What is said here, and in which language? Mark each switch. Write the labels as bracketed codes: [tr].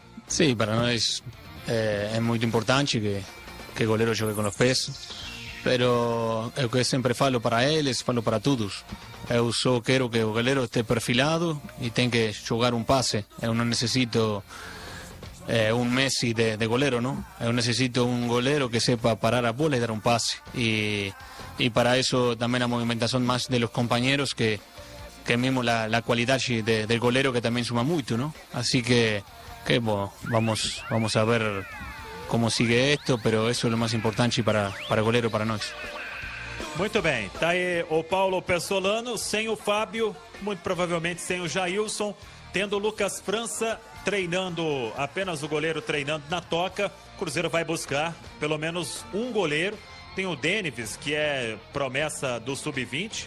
[pt] Sim, para nós é muito importante que o goleiro jogue com os pés, pero é o que eu sempre falo para eles, falo para todos. Eu só quero que o goleiro esteja perfilado e tem que jogar um passe. Eu não necessito [es] un Messi de golero, ¿no? Yo necesito un golero que sepa parar [pt] a bola [es] y dar un pase. Y para eso también la movimentación más de los compañeros que mismo la cualidad del golero que también suma mucho, ¿no? Así que bueno, vamos a ver cómo sigue esto, pero eso es lo más importante para el golero, [pt] para nós. Muito bem, tá aí o Paulo Pessolano, sem o Fábio, muito provavelmente sem o Jailson, tendo o Lucas França treinando, apenas o goleiro treinando na toca. O Cruzeiro vai buscar pelo menos um goleiro. Tem o Denives, que é promessa do Sub-20.